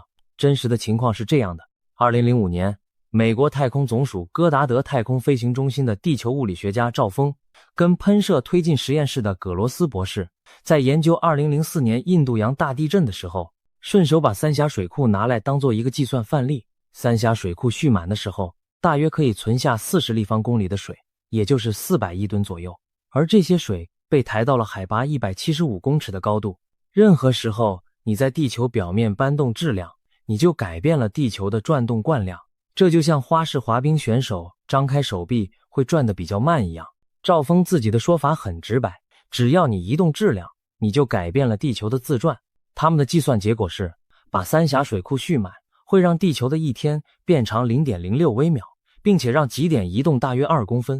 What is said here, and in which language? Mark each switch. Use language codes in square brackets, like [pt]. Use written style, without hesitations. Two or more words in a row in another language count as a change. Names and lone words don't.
[zh] 真實的情況是這樣的：2005年，美國太空總署戈達德太空飞行中心的地球物理學家趙峰跟噴射推进實驗室的葛罗斯博士，在研究2004年印度洋大地震的时候，順手把三峽水庫拿來當做一個計算範例。三峽水庫蓄滿的時候，大約可以存下40立方公里的水，也就是400億噸左右。而這些水被抬到了海拔175公尺的高度。任何時候你在地球表面搬动质量，你就改变了地球的轉動慣量。這就像花式滑冰選手張開手臂會轉得比較慢一樣。趙峰自己的說法很直白，只要你移動質量，你就改變了地球的自轉。他們的計算結果是，把三峽水庫蓄滿會讓地球的一天變長 0.06 微秒，並且讓極點移動大約2公分。